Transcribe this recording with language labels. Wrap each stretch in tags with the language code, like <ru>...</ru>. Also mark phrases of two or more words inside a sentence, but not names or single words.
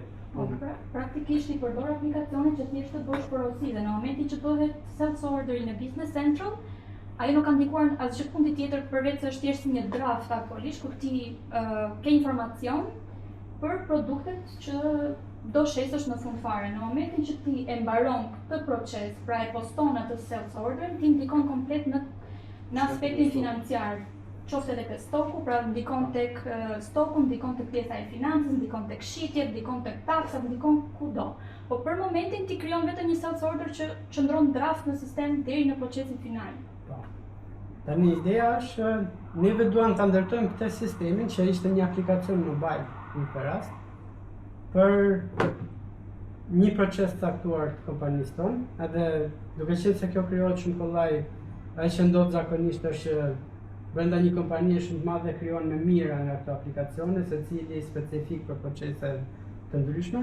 <sq>Praktikisht i përdor aplikacionin që thjesht të bësh porosi dhe në momentin që bëhet self-orderi në Business Central, ajo nuk ka ndikuar asgjë fundi tjetër përveç se është thjesht si një draft aktualisht ku ti ke informacion për produktet që do shesësh në fund fare. Në momentin që ti e mbaron këtë proces, pra e poston atë self-order, ti ndikon komplet në aspektin financiar. Qoftë edhe te stoku, pra ndikon tek stoku, ndikon tek pjesa e financës, ndikon tek shitjet, ndikon tek taksat, ndikon kudo. Po për momentin ti krijon vetëm një self-order që qëndron draft në sistem deri në procesin final. Tani ideja është, neve duam ta ndërtojmë këtë sistemin që ishte një aplikacion mobile në këtë rast, për një proces caktuar të kompanisë tonë, edhe duke qenë se kjo krijohet shumë kollaj, ai që ndodh zakonisht është që brenda një kompanie shumë të madhe krijon me mira nga këto aplikacione, secili specifik për procese të ndryshme.</sq>